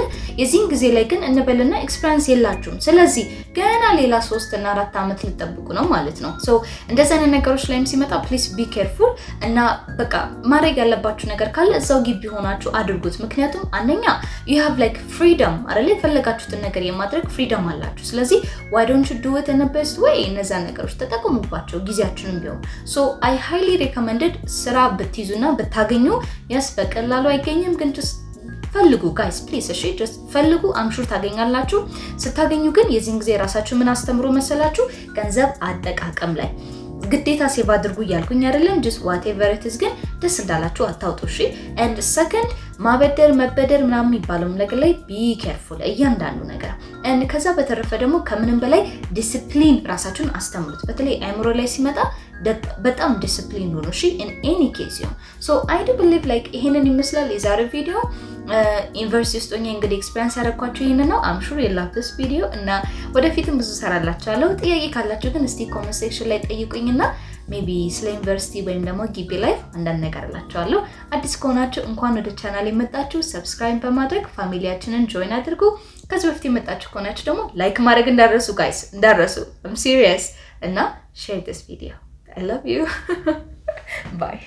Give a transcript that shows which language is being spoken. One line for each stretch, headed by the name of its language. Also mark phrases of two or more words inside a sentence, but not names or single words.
Amharic: የዚህን ጊዜ ላይ ግን እንበልና ኤክስፒሪየንስ የላችሁም። ስለዚህ ገና ሌላ 3 እና 4 አመት ልትጠብቁ ነው ማለት ነው። ሶ እንደዛ አይነት ነገሮች ላይም ሲመጣ
English: please be careful
Amharic: እና በቃ ማድረግ ያለባችሁ ነገር ካለ እዛው ግቢ ሆናችሁ አድርጉት። ምክንያቱም አንደኛ
English: you have like freedom
Amharic: አይደል? የፈለጋችሁትን ነገር የማድረግ ፍሪደም አላችሁ። ስለዚህ
English: why don't you do it in the best way?
Amharic: እነዛ ነገሮች ተጠቀሙባቸው ጊዜያችሁንም ቢሆን።
English: so I highly recommend
Amharic: ስራ ብትይዙና ብታገኙ ያስ በቀላሉ አይገኝም፣ ግን just ፈልጉ
English: guys please።
Amharic: እሺ just ፈልጉ፣ አምሹር ታገኛላችሁ። ስታገኙ ግን የዚህን ጊዜ ራሳችሁ ምን አስተምሩ መሰላችሁ? ገንዘብ አጠቃቀም ላይ ግዴታ ሴቭ አድርጉ እያልኩኝ አይደለም።
English: just whatever it is
Amharic: ግን ደስ እንዳላችሁ አታውጡ። እሺ
English: and second
Amharic: ማበደር መበደር ምናምን የሚባለው ነገር ላይ
English: be careful
Amharic: እያንዳንዱ ነገር። and ከዛ በተረፈ ደግሞ ከምንም በላይ ዲሲፕሊን ራሳችሁን አስተምሩት። በተለይ አእምሮ ላይ ሲመጣ በጣም ዲሲፕሊን ሆኖ እሺ
English: in any case you so I do believe like
Amharic: ይሄንን ይመስላል የዛሬ ቪዲዮ። ዩኒቨርሲቲ ውስጥ ሆኜ እንግዲህ ኤክስፒሪየንስ ያደረኳችሁ ይሄንን ነው።
English: I'm sure you love this video
Amharic: እና ወደፊትም ብዙ ሰራላችኋለሁ። ጥያቄ ካላችሁ ግን እስቲ
English: comment section
Amharic: ላይ ጠይቁኝና ሜቢ ስለ ዩኒቨርሲቲ ወይም ደግሞ ግቢ ላይፍ አንዳንድ ነገር እላችኋለሁ። አዲስ ከሆናችሁ እንኳን ወደ ቻናል የመጣችሁ ሰብስክራይብ በማድረግ ፋሚሊያችንን ጆይን አድርጉ። ከዚህ በፊት የመጣችሁ ከሆናችሁ ደግሞ ላይክ ማድረግ እንዳረሱ ጋይስ እንዳረሱ
English: I'm serious
Amharic: እና
English: share this video. I love you. Bye.